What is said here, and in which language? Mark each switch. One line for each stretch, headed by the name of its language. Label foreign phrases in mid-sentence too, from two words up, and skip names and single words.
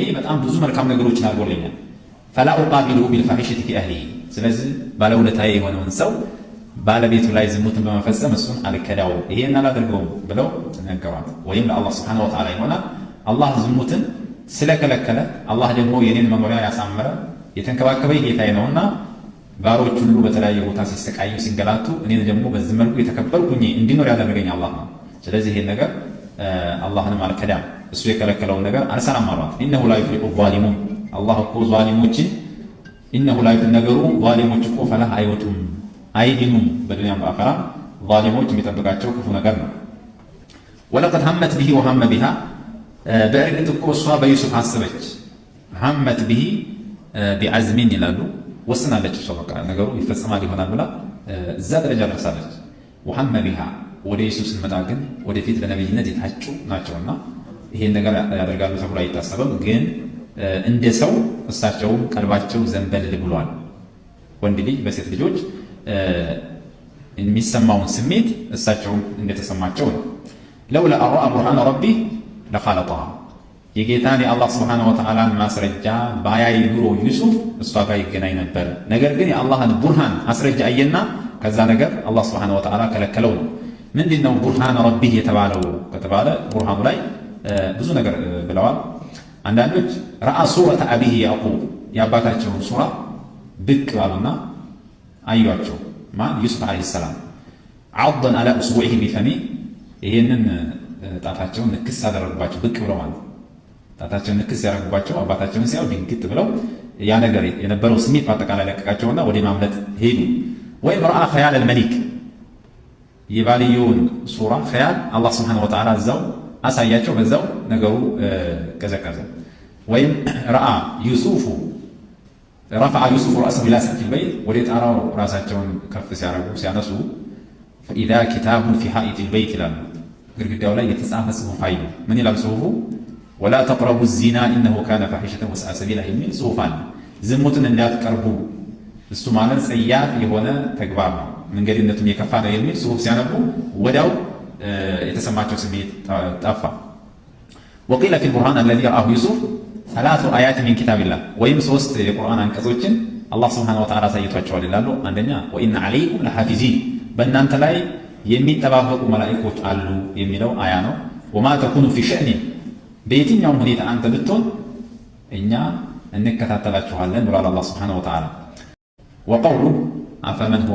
Amharic: በጣም ብዙ መልካም ነገሮችን አድርጎልኛል።
Arabic: فلا أقابله بالفاحشة في أهله
Amharic: ስለዚህ ባለውለታዬ የሆነውን ሰው ባለቤቱ ላይ ዝሙትን በመፈጸም እሱን አልከዳው ይሄን አላደርገውም ብለው ተነገሯት። ወይም ለአላህ
Arabic: سبحانه وتعالى
Amharic: ይሆናል አላህ ዝሙትን ስለከለከለ አላህ ደግሞ የኔን መኖሪያ ያሳመረ የተንከባከበኝ ጌታዬ ነውና ባሮች ሁሉ በተለያየ ቦታ ሲሰቃዩ ሲንገላቱ እኔ ደግሞ በዚህ መልኩ የተከበርኩኝ እንዲኖር ያደረገኝ አላህ ነው። ስለዚህ ይሄን ነገር አላህንም አልከዳም እሱ የከለከለውን ነገር አልሰራም አሏት።
Arabic: إنه لا يفلح الظالمون
Amharic: አላህ እኮ ዛሊሞችን
Arabic: إنه لا يفلح
Amharic: ነገሩ ዛሊሞች እኮ ፈላህ አይወጡም አይድኑም በዱንያም በአኺራ ዛሊሞች የሚጠብቃቸው ክፉ ነገር ነው።
Arabic: ولقد همت به وهم بها
Amharic: በእርግጥ እኮ እሷ በዩሱፍ አሰበች
Arabic: همت به بعزم
Amharic: ይላሉ ወስናለች። እሷ በቃ ነገሩ ይፈጸማል ይሆናል ብላ እዛ ደረጃ ደርሳለች።
Arabic: وهم بها
Amharic: ወደ ዩሱፍ ስንመጣ ግን ወደፊት ለነብይነት የታጩ ናቸውና ይሄን ነገር ያደርጋሉ ተብሎ አይታሰብም። ግን እንደ ሰው እሳቸው ቀልባቸው ዘንበል ብሏል። ወንድ ልጅ በሴት ልጆች የሚሰማውን ስሜት እሳቸው እንደተሰማቸው ነው።
Arabic: لولا أرى برهان ربي لخالطها
Amharic: የጌታን የአላህ
Arabic: سبحانه وتعالى
Amharic: ማስረጃ ባያይ ኑሮ ዩሱፍ እሷ ጋር ይገናኝ ነበር። ነገር ግን የአላህን ቡርሃን ማስረጃ አየና ከዛ ነገር አላህ Subhanahu
Arabic: وتعالى
Amharic: ከለከለው ነው። ምንድነው
Arabic: برهان ربه
Amharic: የተባለው ከተባለ ቡርሃኑ ላይ ብዙ ነገር ብለዋል። አንዳንዶች
Arabic: رأى صورة أبيه يعقوب
Amharic: የአባታቸውን ሱራ ብቅ ባሉና አዩአቸው ማን
Arabic: يوسف عليه السلام عضا على اصبعه بفمه
Amharic: ይሄንን ጣታቸውን ንክስ አደረጉባቸው ብቅ ብለው ማለት ጣታቸውን ንክስ ያደረጉባቸው አባታቸውን ሲያዩ ድንግጥ ብለው ያ ነገር የነበረው ስሜት በአጠቃላይ ለቀቃቸውና ወደ ማምለጥ ሄዱ። ወይም
Arabic: رأى خيال الملك
Amharic: የባልየውን ሱራ ኸያል አላህ
Arabic: سبحانه وتعالى
Amharic: እዛው አሳያቸው በዛው ነገሩ ቀዘቀዘ። ወይም
Arabic: رأى يوسف رفع يوسف رأسه إلى سقف البيت
Amharic: ወደ ጣራው ራሳቸውን ከፍ ሲያረጉ ሲያነሱ
Arabic: فإذا كتاب في حائط البيت
Amharic: ይላል ግድግዳው ላይ የተጻፈ ጽሑፍ አዩ። ምን ይላል ጽሑፉ?
Arabic: ولا تقربوا الزنا إنه كان فاحشة وساء سبيلا
Amharic: የሚል ጽሑፍ አለ። ዝሙትን እንዳትቀርቡ እሱ ማለት ጸያፍ የሆነ ተግባር ነው መንገድነቱም የከፋ ነው የሚል ጽሑፍ ሲያነቡ ወዲያው የተሰማቸው ስሜት ጠፋ።
Arabic: وقيل في البرهان الذي رآه يوسف ثلاث آيات من كتاب الله
Amharic: ወይም 3 የቁርአን አንቀጾችን አላህ
Arabic: سبحانه وتعالى
Amharic: አሳይቷቸዋል ይላሉ። አንደኛ
Arabic: وإن عليكم لحافظين
Amharic: በእናንተ ላይ የሚጠባበቁ መላኢኮች አሉ የሚለው አያ ነው።
Arabic: وما تكون في شأن
Amharic: በየትኛውም ሁኔታ አንተ ብትሆን እኛ እንከታተላችኋለን ብሏል አላህ
Arabic: سبحانه وتعالى። وقوله أفمن هو